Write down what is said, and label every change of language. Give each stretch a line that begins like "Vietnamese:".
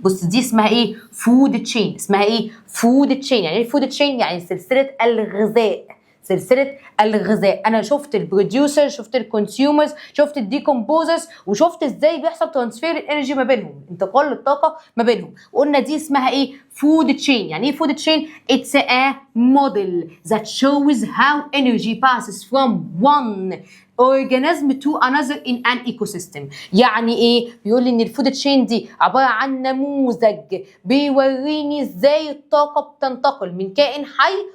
Arabic: بص دي اسمها ايه؟ فود تشين. اسمها ايه؟ فود تشين. يعني ايه فود تشين؟ يعني سلسله الغذاء. سلسله الغذاء. انا شفت البروديوسر، شفت الكونسيومرز، شفت الديكومبوزرز، وشفت ازاي بيحصل ترانسفير الانرجي ما بينهم، انتقال الطاقه ما بينهم. وقلنا دي اسمها ايه؟ فود تشين. يعني ايه فود تشين؟
English: It's a model that shows how energy passes from one organism to another in an ecosystem.
Arabic: يعني ايه؟ بيقول لي ان الفود تشين دي عباره عن نموذج بيوريني ازاي الطاقه بتنتقل من كائن حي